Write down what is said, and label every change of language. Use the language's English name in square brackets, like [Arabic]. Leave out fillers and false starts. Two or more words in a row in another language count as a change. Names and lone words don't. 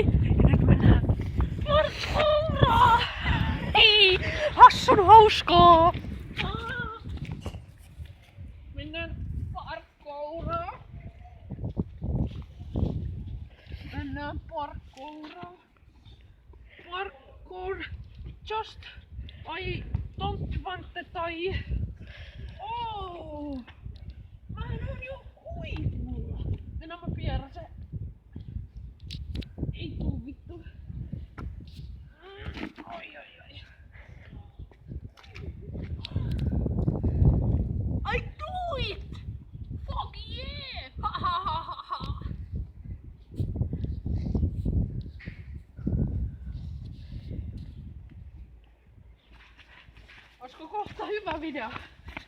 [Finnish] Ja nyt mennään parkouraan! Hei! Hassun hauskaa! Mennään parkouraan! Parkour! [English] Just I don't want to die! [Finnish] Oh! Mä oon jo huipulla! Mennään mä pieräsen! Ei tuu vittu! Oi. [English] I do it! Fuck yeah! Ha. [Finnish] Olisiko kohta hyvä video?